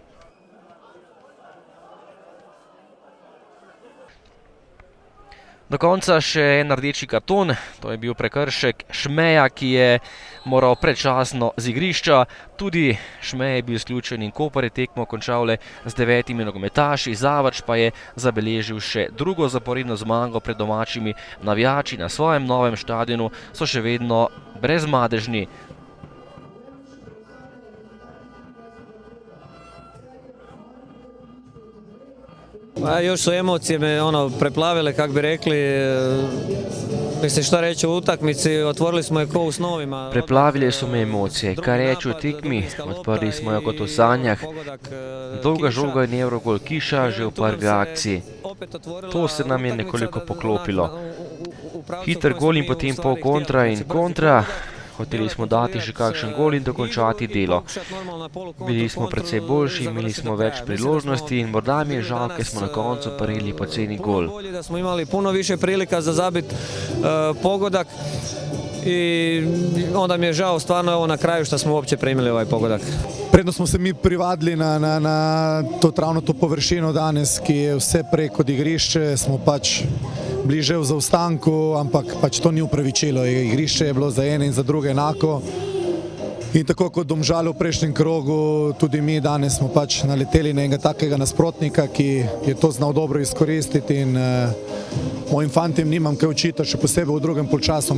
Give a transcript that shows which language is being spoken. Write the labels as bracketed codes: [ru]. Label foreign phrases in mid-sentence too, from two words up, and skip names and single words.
[sl] Do konca še en rdeči karton, to je bil prekršek Šmeja, ki je moral predčasno z igrišča. Tudi Šmej je bil izključen in Koper je tekmo končal le z 9 nogometaši. Zavrč pa je zabeležil še drugo zaporedno zmago pred domačimi navijači. Na svojem novem štadionu so še vedno brezmadežni. [hr] Još su emocije me preplavile, kak bi rekli. Mislim, šta reći o utakmici, otvorili smo je ko u snovima. [sl] Preplavile su me emocije, kar reći o tekmi, odprli smo jo kot v sanjah. Dolga žoga in evrogol Kiša že v prvi akciji. To se nam je nekoliko poklopilo. Hiter gol in potem pol kontra in kontra. Hoteli smo dati še kakšen gol in dokončati delo. Bili smo precej boljši, imeli smo več priložnosti in morda mi je žal, ker smo na koncu prejeli poceni gol. [hr] Da smo imali puno više prilika za zabit pogodak i onda mi je žao stvarno na kraju što smo uopće primili ovaj pogodak. [sl] Predno smo se mi privadili na to površino danes, ki je vse preko igrišče, smo pač bliže v zaostanku, ampak pač to ni upravičilo. Igrišče je bilo za ene in za druge enako. In tako kot Domžale v prejšnjem krogu, tudi mi danes smo pač naleteli na enega takega nasprotnika, ki je to znal dobro izkoristiti in mojim fantim nimam kaj očitati, še posebej v drugem polčasu.